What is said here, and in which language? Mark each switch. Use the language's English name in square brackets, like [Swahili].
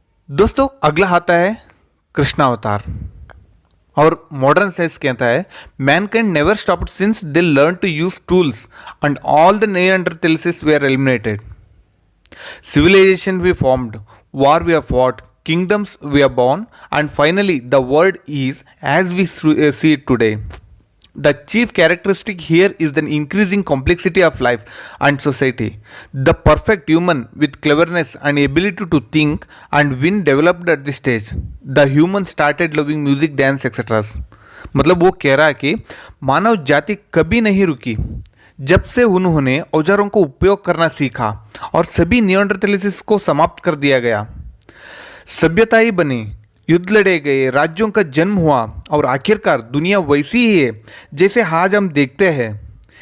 [Hindi] दोस्तों, अगला आता है कृष्ण अवतार। और मॉडर्न साइंस कहता है [English] Man can never stop since they learn to use tools and all the neanderthals were eliminated. Civilization we formed, war we have fought, kingdoms we have born, and finally the world is as we see it today. The chief characteristic here is the increasing complexity of life and society. The perfect human with cleverness and ability to think and win developed at this stage. The human started loving music, dance, etc. [Hindi] मतलब वो कह रहा है कि मानव जाति कभी नहीं रुकी जब से उन्होंने औजारों को उपयोग करना सीखा और सभी निएंडरथैल्स को समाप्त कर दिया गया। सभ्यता ही बनी, युद्ध लड़े गए, राज्यों का जन्म हुआ और आखिरकार दुनिया वैसी ही है जैसे आज हम देखते हैं।